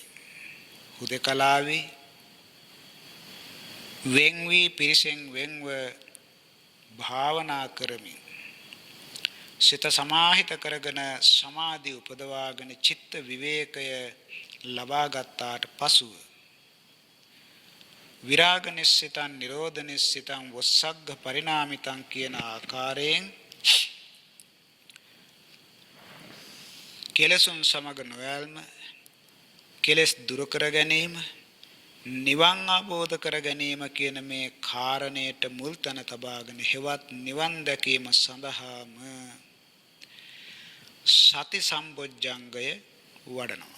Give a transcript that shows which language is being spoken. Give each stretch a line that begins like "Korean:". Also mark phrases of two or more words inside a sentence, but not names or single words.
Sinhala: හුදකලාවේ වෙන් වී පිරිසෙන් වෙන්ව භාවනා කරමි. සිත සමාහිත කරගෙන සමාධි උපදවාගෙන චිත්ත විවේකය ලබා ගත්තාට පසුව
Pali: විරාග නිස්සිතං නිරෝධ නිස්සිතං වස්සග්ග පරිණාමිතං
Sinhala: කියන ආකාරයෙන් කෙලසුන් සමග නොයල්ම කෙලස් දුරු කර ගැනීම නිවන් අවබෝධ කර ගැනීම කියන මේ කාරණයට මුල් තැන තබාගෙන හෙවත් නිවන් දැකීම සඳහාම සති සම්බොජ්ජංගය වඩනවා.